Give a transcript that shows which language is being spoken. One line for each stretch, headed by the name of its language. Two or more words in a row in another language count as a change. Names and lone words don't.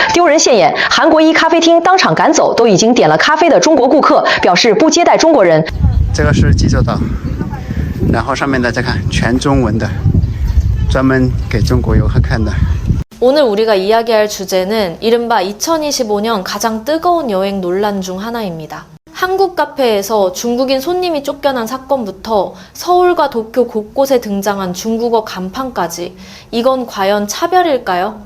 Chinese: 丢人现眼，韩国一咖啡厅当场赶走都已经点了咖啡的中国顾客，表示不接待中国人。这个是济州岛，然后上面大家看全中文的，专门给中国游客看的。
Korean: 오늘 우리가 이야기할 주제는 이른바 2025년 가장 뜨거운 여행 논란 중 하나입니다. 한국 카페에서 중국인 손님이 쫓겨난 사건부터 서울과 도쿄 곳곳에 등장한 중국어 간판까지 이건 과연 차별일까요?